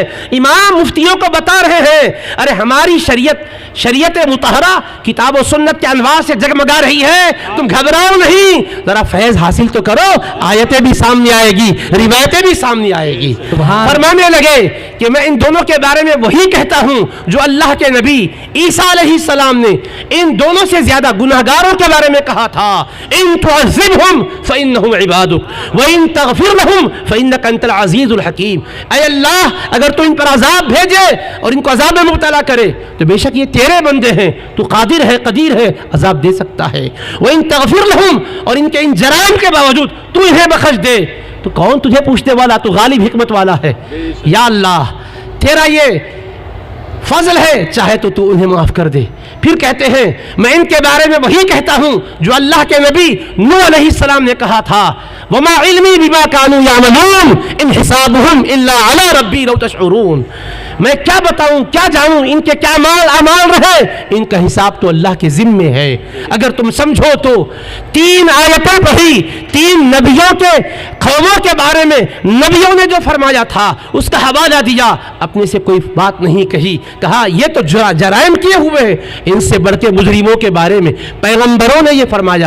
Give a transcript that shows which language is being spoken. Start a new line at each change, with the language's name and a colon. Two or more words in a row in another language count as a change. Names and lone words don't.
Urdu: امام مفتیوں کو بتا رہے ہیں، ارے ہماری شریعت مطہرہ کتاب اور سنت کے انوار سے جگمگا رہی ہے، تم گھبراؤ نہیں، ذرا فیض حاصل تو کرو، آیتیں بھی سامنے آئے گی، روایتیں بھی سامنے آئے گی. فرمانے لگے کہ میں ان دونوں کے بارے میں وہی کہتا ہوں جو اللہ کے نبی عیسیٰ علیہ السلام نے ان دونوں سے زیادہ گناہگاروں کے بارے میں کہا تھا,
Arabic: إن تعذبهم فإنهم عبادك وإن تغفر لهم فإنك أنت العزيز الحكيم.
Urdu: اے اللہ، اگر تو ان پر عذاب بھیجے اور ان کو عذاب میں مبتلا کرے تو بے شک یہ تیرے بندے ہیں، تو قادر ہے، قدیر ہے، عذاب دے سکتا ہے.
Arabic: وإن تغفر لهم,
Urdu: اور ان کے ان جرائم کے باوجود تو انہیں بخش دے تو کون تجھے پوچھنے والا? تو غالب حکمت والا ہے. یا اللہ، تیرا یہ فضل ہے، چاہے تو تو انہیں معاف کر دے. پھر کہتے ہیں میں ان کے بارے میں وہی کہتا ہوں جو اللہ کے نبی نوح علیہ السلام نے کہا تھا,
Arabic: وما علمي بما كانوا يعملون إن حسابهم إلا على ربي لو تشعرون.
Urdu: میں کیا بتاؤں، کیا جانوں ان کے کیا مال اعمال رہے، ان کا حساب تو اللہ کے ذمے ہے. اگر تم سمجھو تو 3 آیتیں پڑھی، 3 نبیوں کے قوموں کے بارے میں، نبیوں نے جو فرمایا تھا اس کا حوالہ دیا، اپنے سے کوئی بات نہیں کہی، کہا یہ تو جرائم کیے ہوئے ہیں، ان سے بڑھ کے مجرموں کے بارے میں پیغمبروں نے یہ فرمایا.